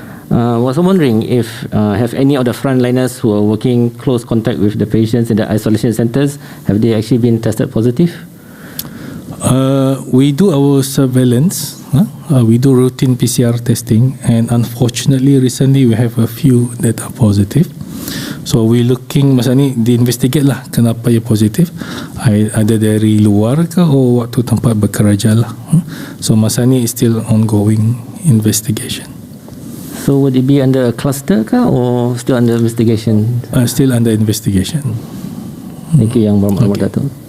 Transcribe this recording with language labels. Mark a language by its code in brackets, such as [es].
[en] Was wondering if have any of the frontliners who are working close contact with the patients in the isolation centers, have they actually been tested positive? We do our surveillance. We do routine PCR testing, and unfortunately, recently we have a few that are positive. So we looking, [ms] masa ni di-investigate lah kenapa ia positif, ada dari luar ke atau waktu tempat bekerja lah. [en] So [ms] masa ni [en] is still ongoing investigation. So would it be under a cluster ke or still under investigation? Still under investigation. Thank you Yang Muhammad Dato'.